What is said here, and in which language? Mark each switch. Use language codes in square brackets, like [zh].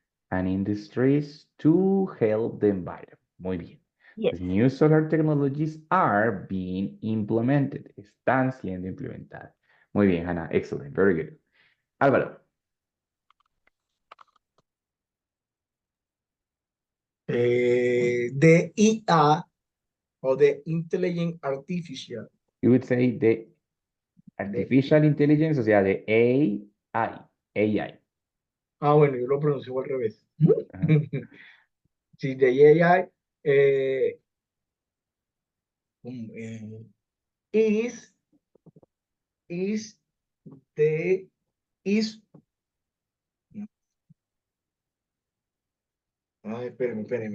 [en] And industries to help the environment. [es] Muy bien. [en] yes. The new solar technologies are being implemented. [es] Están siendo implementadas. Muy bien, [en] Hannah. Excellent. Very good. Álvaro. The IA o the Intelligent Artificial. You would say the The, artificial intelligence, [es] o sea, [en] de AI. AI. [es] bueno, yo lo pronuncio al revés. Ajá. Sí, de AI um, eh, is is the is ay, espéreme.